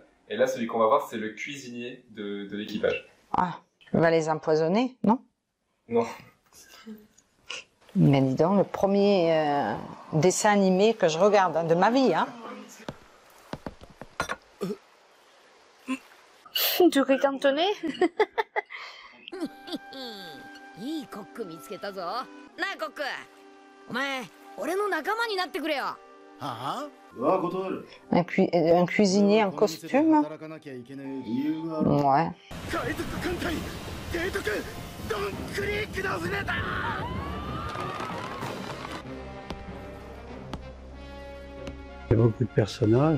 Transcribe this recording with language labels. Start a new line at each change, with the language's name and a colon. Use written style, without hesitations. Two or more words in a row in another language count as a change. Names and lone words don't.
French: Et là, celui qu'on va voir, c'est le cuisinier de l'équipage. Ah, il va les empoisonner, non? Non. Mais dis donc, le premier dessin animé que je regarde hein, de ma vie, hein. Tu ris cantonné?
Japanese: いいコック見つけたぞ。なあコック、お前俺の仲間になってくれよ。はあ？
French: Un cuisinier en costume. Ouais. Il y a beaucoup de personnages.